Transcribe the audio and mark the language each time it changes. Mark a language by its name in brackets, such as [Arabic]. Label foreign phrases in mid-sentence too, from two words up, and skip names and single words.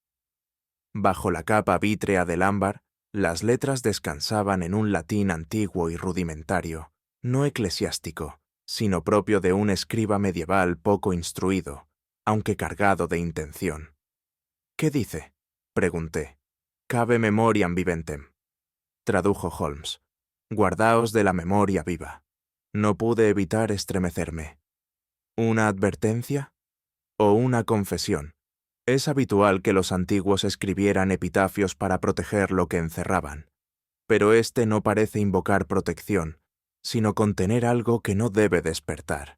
[Spanish] Bajo la capa vítrea del ámbar, las letras descansaban en un latín antiguo y rudimentario, no eclesiástico, sino propio de un escriba medieval poco instruido, aunque cargado de intención. «¿Qué dice?», pregunté. [Latin] «Cave memoriam viventem». [Spanish] tradujo Holmes. Guardaos de la memoria viva. No pude evitar estremecerme. ¿Una advertencia? ¿O una confesión? Es habitual que los antiguos escribieran epitafios para proteger lo que encerraban, pero este no parece invocar protección, sino contener algo que no debe despertar.